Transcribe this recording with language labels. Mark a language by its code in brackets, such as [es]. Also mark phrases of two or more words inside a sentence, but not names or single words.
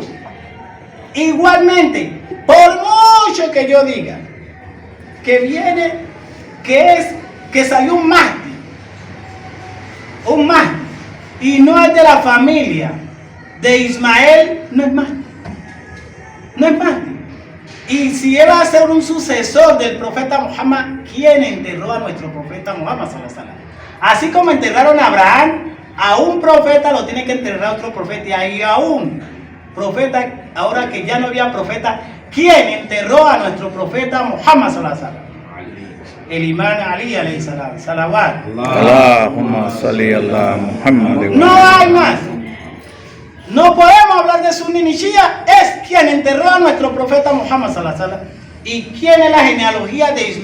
[es] Igualmente, por mucho que yo diga que viene, que salió un mártir, y no es de la familia de Ismael, no es mártir. Y si él va a ser un sucesor del profeta Muhammad, ¿quién enterró a nuestro profeta Muhammad [ar] صلى الله عليه وسلم? [es] Así como enterraron a Abraham, a un profeta lo tiene que enterrar otro profeta, y a un profeta, ahora que ya no había profeta, ¿quién enterró a nuestro profeta Muhammad [ar] صلى الله عليه وسلم? [es] El imán Ali [ar] عليه السلام, [es] salawat. [ar] اللهم صل على محمد. [es] No hay más. No podemos hablar de sunni ni shia. Es quien enterró a nuestro profeta Muhammad [ar] صلى الله عليه وسلم. [es] ¿Y quién es la genealogía de Ismael?